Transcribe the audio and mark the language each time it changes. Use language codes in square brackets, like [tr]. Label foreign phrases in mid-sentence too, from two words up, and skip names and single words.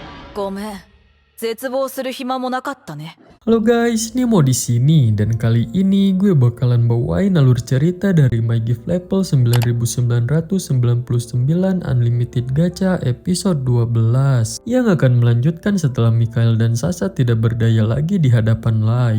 [ja] ごめん。絶望する暇もなかったね。 [id] Halo guys, Nemo di sini dan kali ini gue bakalan bawain alur cerita dari [en] My Gift Level 9999 Unlimited Gacha [id] episode 12 yang akan melanjutkan setelah Mikhail dan Sasa tidak berdaya lagi di hadapan Light.